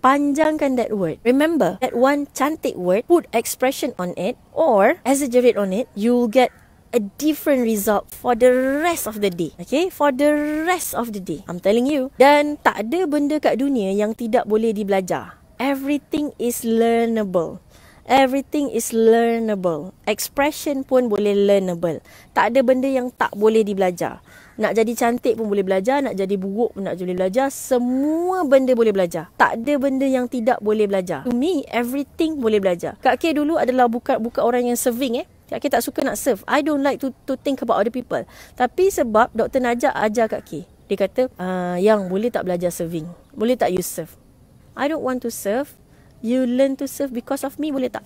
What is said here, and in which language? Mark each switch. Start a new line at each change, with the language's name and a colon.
English: Panjangkan that word. Remember, that one cantik word, put expression on it or exaggerate on it, you'll get a different result for the rest of the day. Okay? For the rest of the day. I'm telling you.
Malay: Dan tak ada benda kat dunia yang tidak boleh dibelajar.
English: Everything is learnable. Everything is learnable.
Malay: Expression pun boleh learnable. Tak ada benda yang tak boleh dibelajar. Nak jadi cantik pun boleh belajar, nak jadi buruk pun nak boleh belajar. Semua benda boleh belajar. Tak ada benda yang tidak boleh belajar.
English: To me, everything
Malay: boleh belajar. Kak K dulu adalah bukan orang yang serving Kak K tak suka nak serve.
English: I don't like to think about other people.
Malay: Tapi sebab Dr. Najak ajar Kak K, dia kata, yang boleh tak belajar serving? Boleh tak you serve?
English: I don't want to serve. You learn to serve because of me,
Malay: boleh tak?